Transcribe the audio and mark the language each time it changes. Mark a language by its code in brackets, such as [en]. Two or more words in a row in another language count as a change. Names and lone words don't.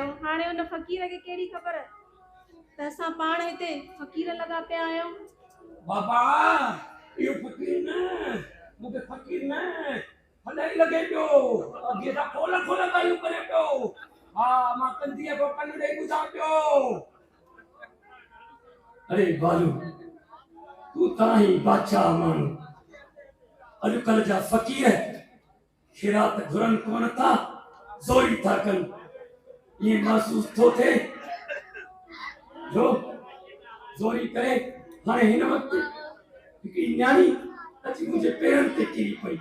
[sd] हाणे उन फकीर खे कहिड़ी ख़बर त असां पाण हिते फकीर लॻा पिया आहियूं। बाबा इहो फकीर न मूंखे फकीर न हलाइ लॻे पियो। अॻे सां खोल ॻाल्हियूं करे पियो। हा मां कंधीअ को कन ॾेई ॿुधां पियो। अरे बालू तू ताही बादशाह माण्हू। अॼुकल्ह जा फ़क़ीर ख़ैरात घुरनि कोन था ज़ोरी था कनि। ईअं महसूस थो थिए जो ज़ोरी करे हाणे हिन वक़्तु हिकिड़ी न्याणी अची मुंहिंजे पेरनि ते किरी पई।